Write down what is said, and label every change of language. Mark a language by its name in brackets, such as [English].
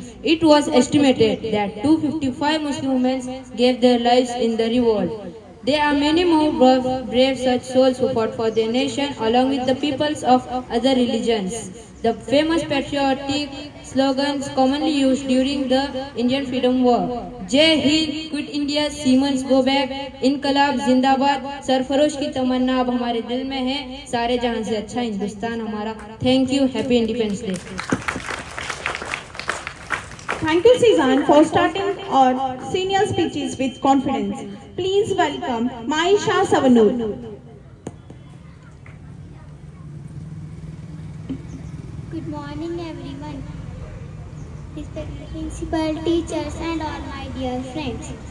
[English] It was estimated that 255 Muslim women gave their lives in the revolt. There are many more brave such souls who fought for their nation along with the peoples of other religions. The famous patriotic slogans commonly used during the Indian Freedom War. [Hindi] Jai Hind, [English] Quit India, Siemens Go Back, [Hindi] Inqilab Zindabad, Sarfarosh की तमन्ना अब हमारे दिल में है, सारे जहां से अच्छा हिंदुस्तान हमारा. [English] Thank you, Happy Independence Day. Thank you, Sizan, for starting our senior speeches with confidence. Please welcome Maisha Savanur. Good morning everyone, respected principal, teachers and all my dear friends.